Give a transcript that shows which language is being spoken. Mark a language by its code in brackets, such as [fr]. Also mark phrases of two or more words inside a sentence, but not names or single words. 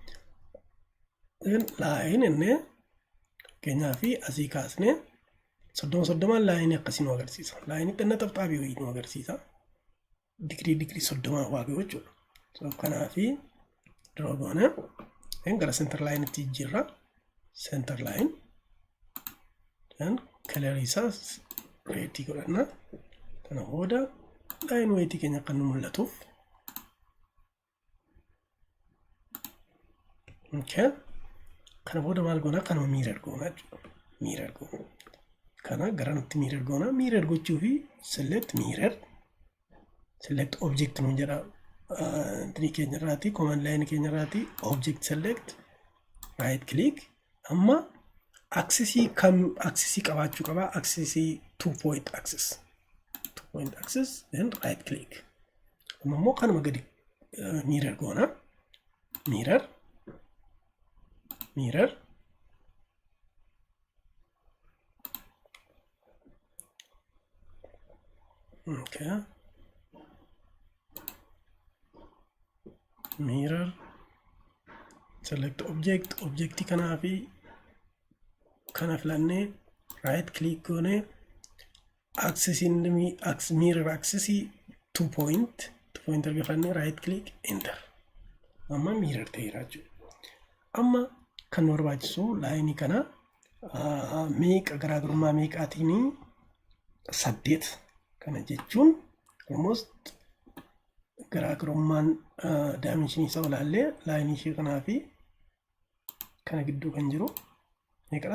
[om] Line enne keenyaa fi asii kaasne 30 line akkasii nu agarsiisa. Line xinna xabxaabii wayii nu agarsiisa. Digrii 30 waaqee jechuudha. So kanaafi draw goone gara [en] center line [om] itti jirra. [en] Center line dan color [om] isaa red godhanna. Kana booda [en] line weight [om] keenya kan nu mul'atuuf okay. Kana booda maal goona? Kanuma mirror goona jechuudha. Mirror goona. Kana gara nutti mirror goona. [en] Mirror [om] gochuu fi [en] select mirror. Select object [om] nu jedha. Entry keenya irraati, [en] command line [om] keenya irraati, [en] object select, right click. [om] Amma axis kam axis qabaachuu qaba? [en] Axis 2 point axis. 2 point axis then right click. [om] Amma immoo kanuma gadi mirror goona. [en] Mirror okay. Mirror select object [om] kanaafi kana filanne [en] right click goone axis in mirror axis 2 point argafanne right click enter. [om] Amma mirror ta'eera jechuudha. Amma kan barbaachisu line kana meeqa garaagarummaa meeqaatiin 8 kana jechuun almost garaagarummaan dimension isaa olaallee line ishee kanaa fi kana gidduu kan jiru meeqadha?